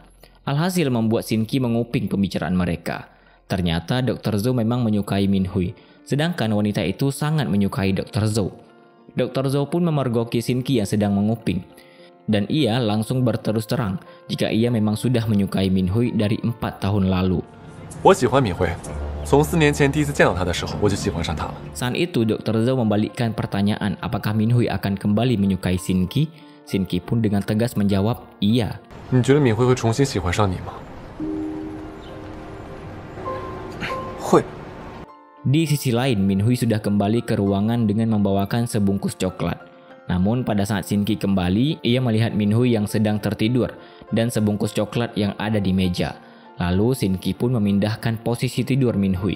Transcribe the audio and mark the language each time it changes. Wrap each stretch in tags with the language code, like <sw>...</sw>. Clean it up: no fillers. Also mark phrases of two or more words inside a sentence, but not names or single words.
<id>Alhasil membuat Shin Ki menguping pembicaraan mereka. Ternyata Dr. Zhou memang menyukai Min Hui, sedangkan wanita itu sangat menyukai Dr. Zhou. Dr. Zhou pun memergoki Shin Ki yang sedang menguping. Dan ia langsung berterus terang jika ia memang sudah menyukai Min Hui dari 4 tahun lalu.</id> <zh>我喜欢敏慧，从4年前第一次见到她的时候，我就喜欢上她了。</zh> <id>Saat itu Dr. Zhou membalikkan pertanyaan apakah Min Hui akan kembali menyukai Shin Ki. Shin Ki pun dengan tegas menjawab iya.</id> <zh>你觉得敏慧会重新喜欢上你吗？会。</zh> <id>Di sisi lain, Min Hui sudah kembali ke ruangan dengan membawakan sebungkus coklat. Namun pada saat Shin Ki kembali, ia melihat Min Hui yang sedang tertidur dan sebungkus coklat yang ada di meja. Lalu Shin Ki pun memindahkan posisi tidur Min Hui.</id>